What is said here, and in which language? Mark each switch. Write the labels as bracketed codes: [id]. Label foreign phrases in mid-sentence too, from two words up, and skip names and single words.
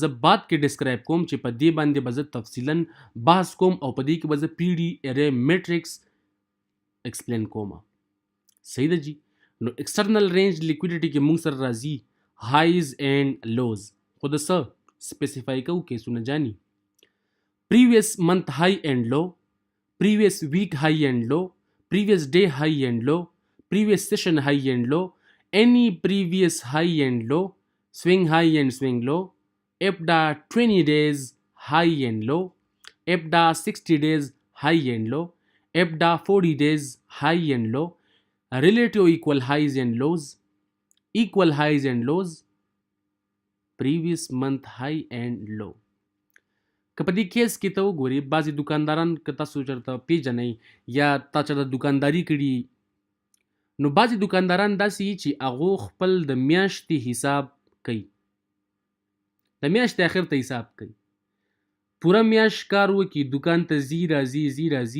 [ps] زه بعد کې ډسکرایب کوم چې په دې باندې به زه تفصیلا بحث کوم او په دې کې به زه [en] PD array matrix explain [ps] کوم صحیح ده جی نو [en] external range liquidity [ps] کې موږ سره راځي [en] highs and lows [ps] خو د څه سپیسیفای کوو کیسونه جانی [en] previous month high and low, previous week high and low, previous day high and low, previous session high and low, any previous high and low, swing high and swing low, EBDA 20 days high and low, EBDA 60 days high and low, EBDA 40 days high and low, relative equal highs and lows, equal highs and lows, previous month high and low. [ps] که په دې کیس کې ته وګورې بعضې دکانداران که تاسو چېرته پیژنئ یا تا چېرته دکانداري کړي نو بعضې دکانداران داسې وي چې هغو خپل د میاشتې حساب کوي د میاشتې اخر ته حساب کوي پوره میاشت کار وکړي دکان ته ځي راځي